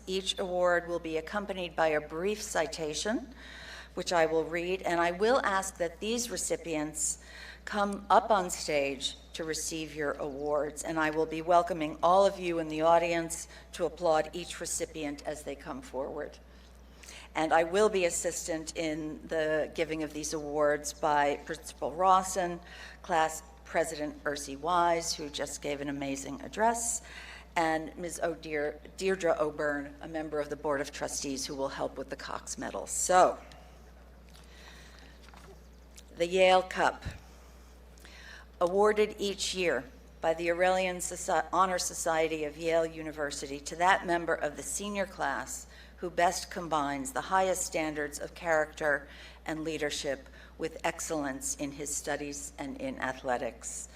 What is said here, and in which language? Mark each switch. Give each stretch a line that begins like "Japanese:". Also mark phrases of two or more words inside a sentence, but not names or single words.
English: Each award will be accompanied by a brief citation, which I will read, and I will ask that these recipients come up on stage to receive your awards, and I will be welcoming all of you in the audience to applaud each recipient as they come forward. And I will be assistant in the giving of these awards by Principal Rawson, Class President Ursi Wise, who just gave an amazing address, and Ms. Deirdre O'Byrne, a member of the Board of Trustees, who will help with the Cox Medals. So, the Yale Cup, awarded each year by the Aurelian Honor Society of Yale University to that member of the senior class who best combines the highest standards of character and leadership with excellence in his studies and in athletics.